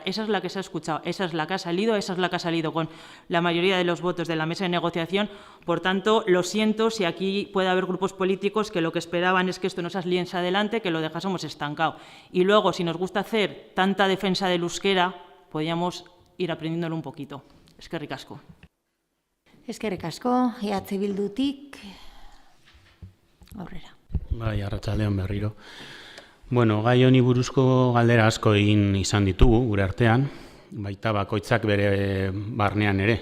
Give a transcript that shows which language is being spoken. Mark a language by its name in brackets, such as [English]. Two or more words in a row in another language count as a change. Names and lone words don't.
[Spanish] Esa es la que se ha escuchado, esa es la que ha salido con la mayoría de los votos de la mesa de negociación. Por tanto, lo siento si aquí puede haber grupos políticos que lo que esperaban es que esto no saliese adelante, que lo dejásemos estancado. Y luego, si nos gusta hacer tanta defensa del euskera, podríamos ir aprendiéndolo un poquito. [Basque] Eskerrik asko. Eskerrik asko, EH Bildutik, aurrera. Bai, arratsaldeon berriro. Bueno, gai honi buruzko galdera asko egin izan ditugu gure artean, baita bakoitzak bere barnean ere.